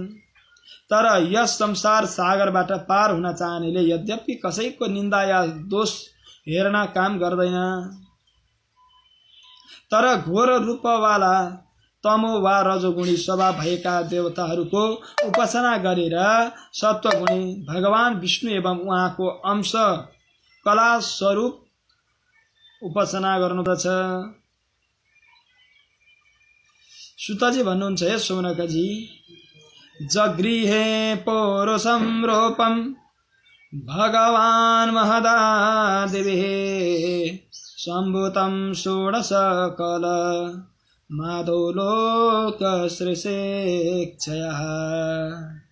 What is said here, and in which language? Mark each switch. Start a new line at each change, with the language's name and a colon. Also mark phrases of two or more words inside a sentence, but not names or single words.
Nepali: तर यस संसार सागरबाट पार हुन चाहनेले यद्यपि कसैको निन्दा या दोष हेर्न काम गर्दैन, तर घोर रूपवाला तमो वा रजोगुणी स्वभाव भएका देवताहरूको उपासना गरेर सत्वगुणी भगवान विष्णु एवं उहाँको अंश कला स्वरूप उपासना गर्नुपर्छ। सुतजी भन्नुहुन्छ,
Sanskrit: हे सौनकजी, जगृहे पौरुषं रूपं भगवान् महदादिभिः सम्भूतं षोडशकल माधो लोकसृष्टिक्षयः।